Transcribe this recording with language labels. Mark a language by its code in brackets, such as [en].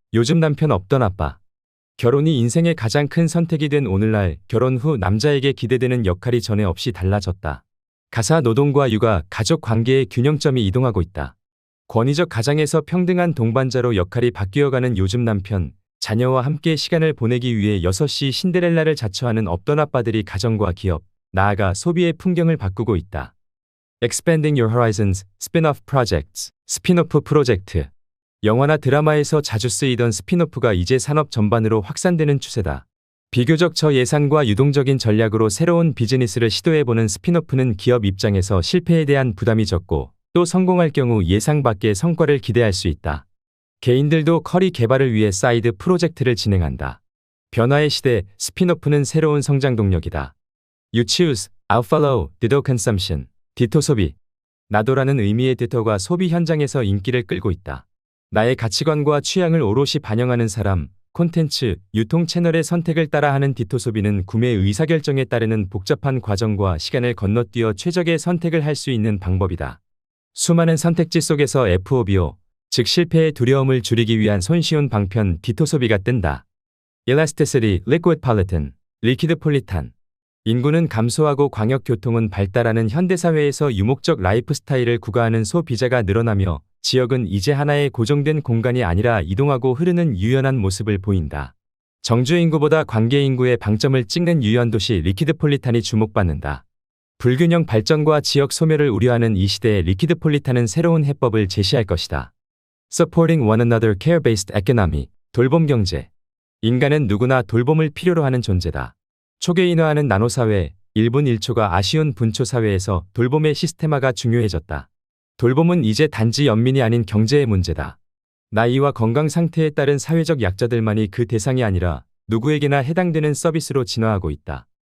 [ko] 요즘 남편 없던 아빠. 결혼이 인생의 가장 큰 선택이 된 오늘날 결혼 후 남자에게 기대되는 역할이 전에 없이 달라졌다. 가사 노동과 육아, 가족 관계의 균형점이 이동하고 있다. 권위적 가장에서 평등한 동반자로 역할이 바뀌어가는 요즘 남편, 자녀와 함께 시간을 보내기 위해 6시 신데렐라를 자처하는 없던 아빠들이 가정과 기업, 나아가 소비의 풍경을 바꾸고 있다. [en] Expanding Your Horizons, Spin-off Projects, [ko] 스핀오프 프로젝트. 영화나 드라마에서 자주 쓰이던 스핀오프가 이제 산업 전반으로 확산되는 추세다. 비교적 저예산과 유동적인 전략으로 새로운 비즈니스를 시도해보는 스핀오프는 기업 입장에서 실패에 대한 부담이 적고 또 성공할 경우 예상 밖의 성과를 기대할 수 있다. 개인들도 커리 개발을 위해 사이드 프로젝트를 진행한다. 변화의 시대, 스핀오프는 새로운 성장 동력이다. [en] You choose, I'll follow, Ditto consumption. [ko] 디토 소비. 나도라는 의미의 디토가 소비 현장에서 인기를 끌고 있다. 나의 가치관과 취향을 오롯이 반영하는 사람, 콘텐츠, 유통 채널의 선택을 따라하는 디토 소비는 구매 의사결정에 따르는 복잡한 과정과 시간을 건너뛰어 최적의 선택을 할 수 있는 방법이다. 수많은 선택지 속에서 FOBO, 즉 실패의 두려움을 줄이기 위한 손쉬운 방편 디토 소비가 뜬다. [en] Elasticity, Liquid Politan, 리퀴드 폴리탄. [ko] 인구는 감소하고 광역교통은 발달하는 현대사회에서 유목적 라이프 스타일을 구가하는 소비자가 늘어나며 지역은 이제 하나의 고정된 공간이 아니라 이동하고 흐르는 유연한 모습을 보인다. 정주인구보다 관계인구의 방점을 찍는 유연도시 리퀴드폴리탄이 주목받는다. 불균형 발전과 지역 소멸을 우려하는 이 시대에 리퀴드폴리탄은 새로운 해법을 제시할 것이다. [en] Supporting one another care-based economy, [ko] 돌봄 경제. 인간은 누구나 돌봄을 필요로 하는 존재다. 초계인화하는 나노사회, 1분 1초가 아쉬운 분초 사회에서 돌봄의 시스테마가 중요해졌다. 돌봄은 이제 단지 연민이 아닌 경제의 문제다. 나이와 건강 상태에 따른 사회적 약자들만이 그 대상이 아니라 누구에게나 해당되는 서비스로 진화하고 있다.